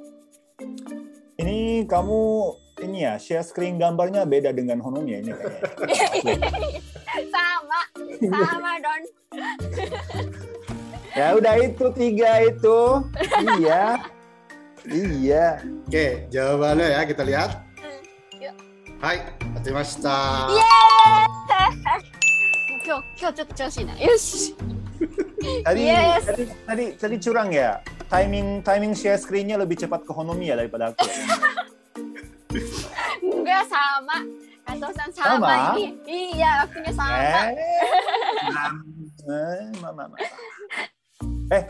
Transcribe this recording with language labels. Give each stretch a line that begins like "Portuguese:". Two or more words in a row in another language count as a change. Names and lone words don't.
Indonesian: Ini kamu ini ya
English: share screen
Indonesian: gambarnya beda dengan Honomi ya ini kayaknya. Sama Don. Ya udah itu 3 itu. Iya. Oke, jawabannya ya kita lihat. Yuk.
Japanese: Hai, atmashita. 今日ちょっと調子いいな。よし。 Yes.
Indonesian: Tadi curang ya. Timing
English: share screen-
Indonesian: nya lebih cepat ke Honomi ya daripada aku. Enggak sama. Kato-san sama Sama? ini. Iya, waktunya sama. Mama. Oke.